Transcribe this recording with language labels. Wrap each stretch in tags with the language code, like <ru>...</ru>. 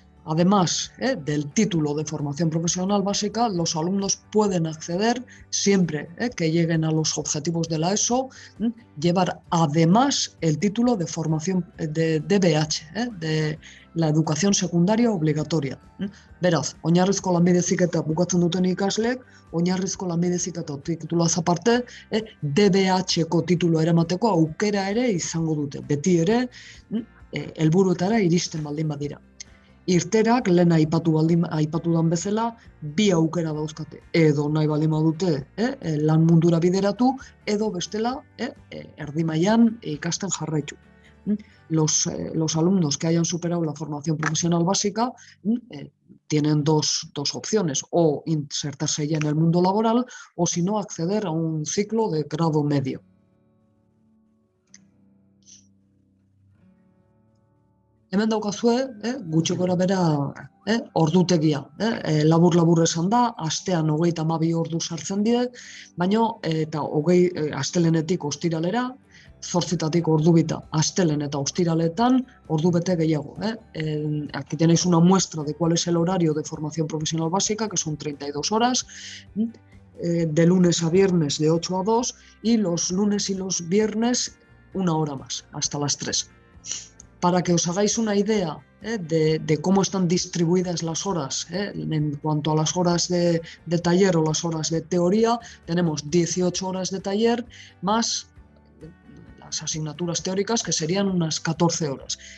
<es>Además del título de formación profesional básica, los alumnos pueden acceder, siempre que lleguen a los objetivos de la ESO, llevar además el título de formación de DBH, de la educación secundaria obligatoria.</es> <eu>Beraz, oinarrizko lanbide heziketa bukatzen duten ikasleek, oinarrizko lanbide heziketa tituluaz aparte, DBH-ko titulua eramateko aukera ere izango dute, beti ere helburuetara iristen baldin badira. Irterak, lehen aipatu dan bezala, bi aukera dauzkate. Edo nahi baldin badute lan mundura bideratu, edo bestela erdi mailan ikasten jarraitu.</eu> <es>Los alumnos que hayan superado la formación profesional básica tienen dos opciones, o insertarse ya en el mundo laboral, o si no, acceder a un ciclo de grado medio.</es> <eu>Hemen daukazue, gutxi gora bera ordutegia. Labur esan da, astean 32 ordu sartzen die, baina eta astelenetik ostiralera, 8 ordubita astelehen eta ostiraletan ordu bete gehiago.</eu> <es>Aquí tenéis una muestra de cuál es el horario de formación profesional básica, que son 32 horas, de lunes a viernes de 8 a 2, y los lunes y los viernes 1 hora más, hasta las 3. Para que os hagáis una idea de cómo están distribuidas las horas, en cuanto a las horas de taller o las horas de teoría, tenemos 18 horas de taller más las asignaturas teóricas, que serían unas 14 horas.</es>